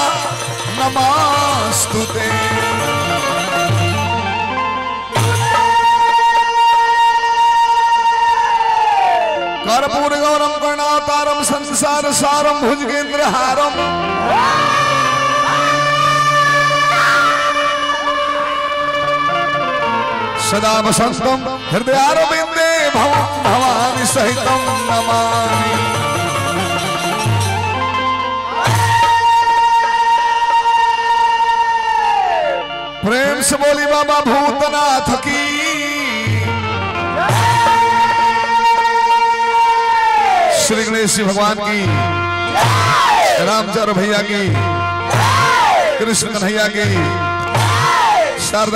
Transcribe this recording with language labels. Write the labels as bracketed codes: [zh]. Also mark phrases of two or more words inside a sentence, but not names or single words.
[sa] नमस्तुते कर्पूर गौरम कर्णावतारम संसार सारम भुजगेंद्र हारम सदा वसंतम हृदयारविंदे भवं भवानी सहितं नमामि [hi] प्रेम से बोली बाबा भूतनाथ की श्री गणेश भगवान की रामचंद्र भैया की कृष्ण कन्हैया की शारदा